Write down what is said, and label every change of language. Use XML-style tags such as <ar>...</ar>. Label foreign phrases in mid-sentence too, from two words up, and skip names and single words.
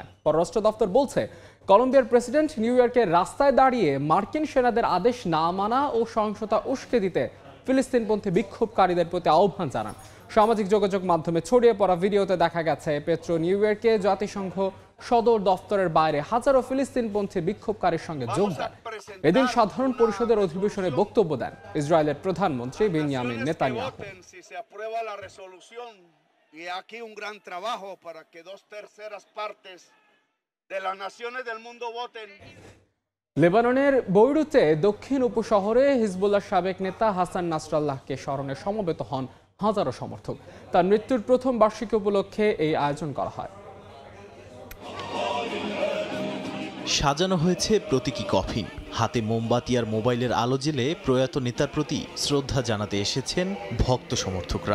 <bn>পররাষ্ট্র দপ্তর বলছে, কলম্বিয়ার প্রেসিডেন্ট নিউ ইয়র্কের রাস্তায় দাঁড়িয়ে মার্কিন সেনাদের আদেশ না মানা ও সহিংসতা উস্কে দিতে ফিলিস্তিনপন্থী বিক্ষোভকারীদের প্রতি আহ্বান জানান। সামাজিক যোগাযোগ মাধ্যমে ছড়িয়ে পড়া ভিডিওতে দেখা গেছে পেট্রো নিউ ইয়র্কে জাতিসংঘ সদর দপ্তরের বাইরে হাজারো ফিলিস্তিনপন্থী বিক্ষোভকারীর সঙ্গে যোগ দেন। এদিন সাধারণ পরিষদের অধিবেশনে বক্তব্য দেন ইসরায়েলের প্রধানমন্ত্রী বেনিয়ামিন নেতানিয়াহু।</bn> <es>Y aquí un gran trabajo para que 2/3 partes de las naciones del mundo voten.</es> <bn>লেবাননের বৈরুতে দক্ষিণ উপশহরে হিজবুল্লাহ সাবেক নেতা হাসান নাসরাল্লাহকে স্মরণে সমবেত হন হাজারো সমর্থক। তার মৃত্যুর প্রথম বার্ষিকী উপলক্ষে এই আয়োজন করা হয়। সাজানো হয়েছে প্রতীকী কফিন, হাতে মোমবাতি আর মোবাইলের আলো জ্বেলে প্রয়াত নেতার প্রতি শ্রদ্ধা জানাতে এসেছেন ভক্ত সমর্থকরা।</bn>